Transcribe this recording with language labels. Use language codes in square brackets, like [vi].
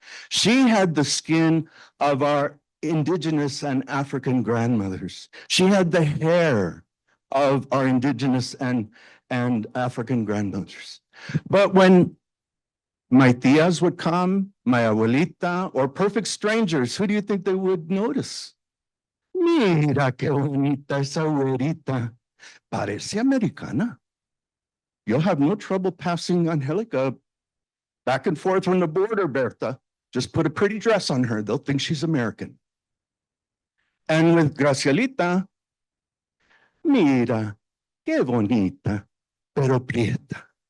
[en] She had the skin of our indigenous and African grandmothers. She had the hair of our indigenous and African grandmothers. But when my tias would come, my abuelita, or perfect strangers, who do you think they would notice? [es] Mira qué bonita esa güerita. Parece americana. [en] You'll have no trouble passing Angelica back and forth from the border, Berta. Just put a pretty dress on her. They'll think she's American. And with [es] Gracielita, mira, qué bonita, pero prieta.